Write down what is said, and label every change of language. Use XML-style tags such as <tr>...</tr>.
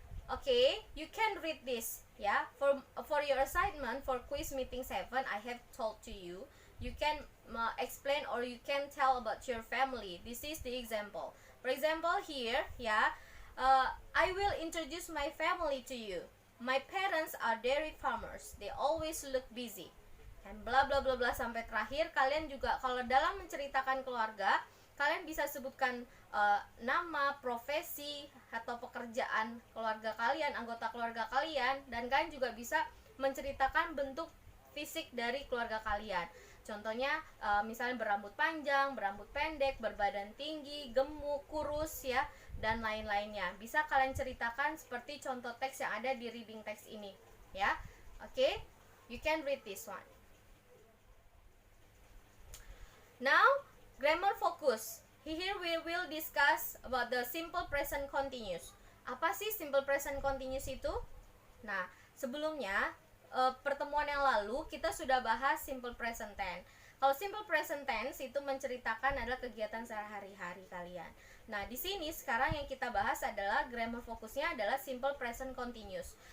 <en>Okay, you can read this. For your assignment for quiz meeting 7, I have told to you. You can explain or you can tell about your family. This is the example. For example, here, I will introduce my family to you. My parents are dairy farmers. They always look busy. And bla bla bla bla</en> <id>sampai terakhir. Kalian juga kalau dalam menceritakan keluarga, kalian bisa sebutkan nama, profesi, atau pekerjaan keluarga kalian, anggota keluarga kalian, dan kalian juga bisa menceritakan bentuk fisik dari keluarga kalian. Contohnya misalnya berambut panjang, berambut pendek, berbadan tinggi, gemuk, kurus, dan lain-lainnya. Bisa kalian ceritakan seperti contoh teks yang ada di reading text ini,</id> <en>Okay, you can read this one. Now, grammar focus. Here we will discuss about the simple present continuous.</en> <id>Apa sih simple present continuous itu? Nah, sebelumnya pertemuan yang lalu kita sudah bahas simple present tense. Kalau simple present tense itu menceritakan adalah kegiatan sehari-hari kalian. Nah, di sini sekarang yang kita bahas adalah grammar fokusnya adalah simple present continuous.</id>